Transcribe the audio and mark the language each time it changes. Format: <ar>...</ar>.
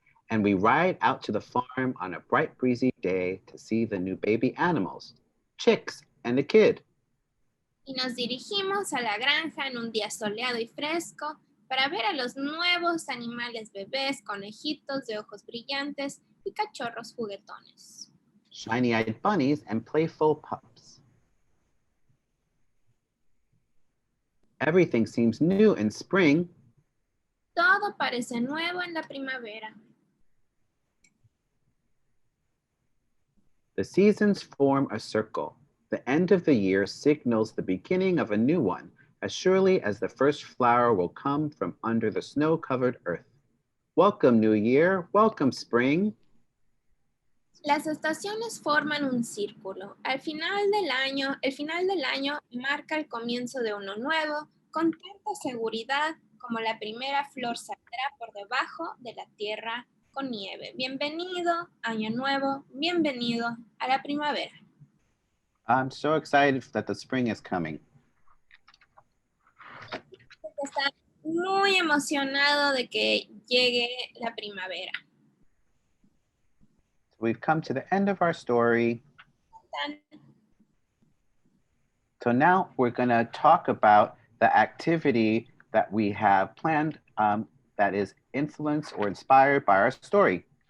<en>And we ride out to the farm on a bright, breezy day to see the new baby animals, chicks and a kid.</en> <es>Y nos dirigimos a la granja en un día soleado y fresco para ver a los nuevos animales bebés, conejitos de ojos brillantes y cachorros juguetones.</es> <en>Shiny-eyed bunnies and playful pups. Everything seems new in spring.</en> <es>Todo parece nuevo en la primavera.</es> <en>The seasons form a circle. The end of the year signals the beginning of a new one, as surely as the first flower will come from under the snow-covered earth. Welcome, New Year. Welcome, Spring.</en> <es>Las estaciones forman un círculo. El final del año marca el comienzo de uno nuevo, con tanta seguridad como la primera flor saldrá por debajo de la tierra con nieve. Bienvenido, año nuevo, bienvenido a la primavera.</es> <en>I'm so excited that the spring is coming.</en> <es>Está muy emocionado de que llegue la primavera.</es> <en>We've come to the end of our story. So now we're going to talk about the activity that we have planned that is influenced or inspired by our story.</en>